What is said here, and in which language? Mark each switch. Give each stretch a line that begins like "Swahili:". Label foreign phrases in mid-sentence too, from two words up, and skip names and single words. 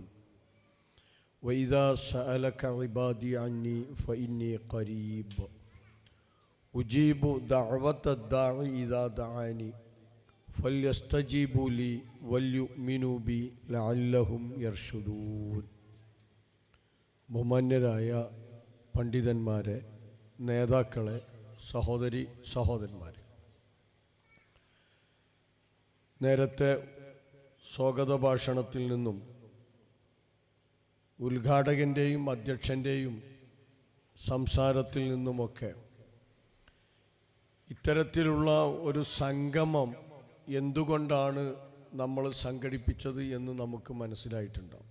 Arabic: وإذا سألك عبادي عني فإني قريب أجيب دعوة الداعي إذا دعاني فليستجيبوا لي وليؤمنوا بي لعلهم يرشدون.
Malayalam: ബഹുമാന്യരായ പണ്ഡിതന്മാരെ, നേതാക്കളെ, സഹോദരി സഹോദരന്മാരെ, നേരത്തെ സ്വാഗത ഭാഷണത്തിൽ നിന്നും ഉദ്ഘാടകൻ്റെയും അധ്യക്ഷൻ്റെയും സംസാരത്തിൽ നിന്നുമൊക്കെ ഇത്തരത്തിലുള്ള ഒരു സംഗമം എന്തുകൊണ്ടാണ് നമ്മൾ സംഘടിപ്പിച്ചത് എന്ന് നമുക്ക് മനസ്സിലായിട്ടുണ്ടാവും.